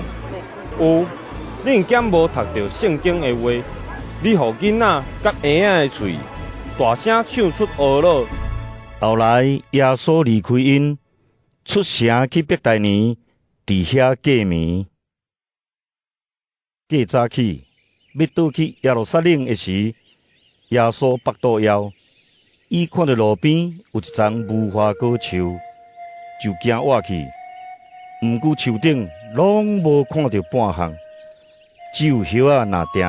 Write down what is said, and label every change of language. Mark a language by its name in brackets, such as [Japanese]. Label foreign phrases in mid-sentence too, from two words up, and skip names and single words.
[Min Nan Chinese] 有，恁敢无读到圣经的话？你互囡仔甲婴仔的喙，大声唱出俄乐。后来耶稣离开因，出城去伯大尼，伫遐过暝。过早起，要倒去耶路撒冷的时，耶稣腹肚枵，伊看到路边有一丛无花果树，就行挖去。毋过树顶拢无看到半项，只有叶仔若定。